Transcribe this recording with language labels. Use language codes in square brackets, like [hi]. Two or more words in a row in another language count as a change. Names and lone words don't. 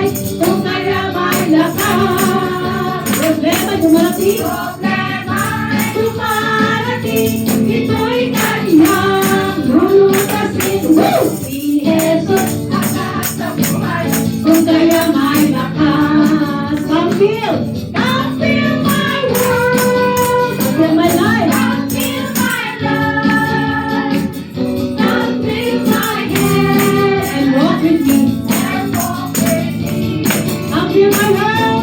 [tl] Kung kaya may lakas. Problema dumarating. Ito'y kanyang lulutasin. Si Jesus ang lahat sa buhay. Kung kaya may lakas. [en] Come feel my world. Come feel my life. Come feel my hand. And walk with me. Come feel my world.